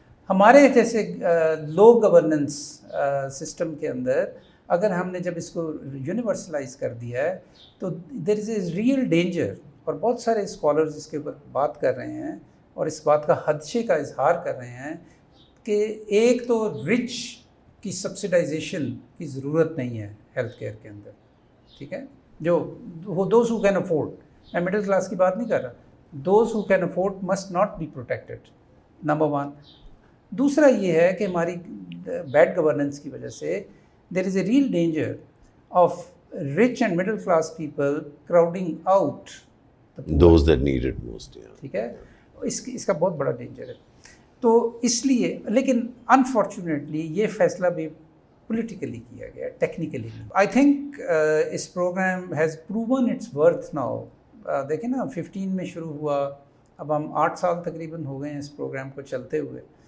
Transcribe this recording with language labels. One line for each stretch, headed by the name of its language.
Urdu: ہمارے جیسے لو governance system کے اندر اگر ہم نے جب اس کو یونیورسلائز کر دیا ہے تو
English: there is a real danger,
Urdu: اور بہت سارے اسکالرز اس کے اوپر بات کر رہے ہیں اور اس بات کا خدشے کا اظہار کر رہے ہیں کہ ایک تو رچ کی سبسڈائزیشن کی ضرورت نہیں ہے ہیلتھ کیئر کے اندر, ٹھیک ہے, جو
English: those who can afford,
Urdu: میں مڈل کلاس کی بات نہیں کر رہا,
English: those who can afford must not be protected,
Urdu: number 1. دوسرا یہ ہے کہ ہماری بیڈ گورننس کی وجہ سے
English: There is a real danger of rich and middle class people crowding out the poor. Those that need it most, yeah.
Urdu: ٹھیک ہے, اس کا بہت بڑا ڈینجر ہے. تو اس لیے, لیکن انفارچونیٹلی یہ فیصلہ بھی پولیٹیکلی کیا گیا, ٹیکنیکلی نہیں.
English: I think اس programme has proven its worth now.
Urdu: دیکھیں نا 15 میں شروع ہوا, اب ہم 8 سال تقریباً ہو گئے ہیں اس پروگرام کو چلتے ہوئے.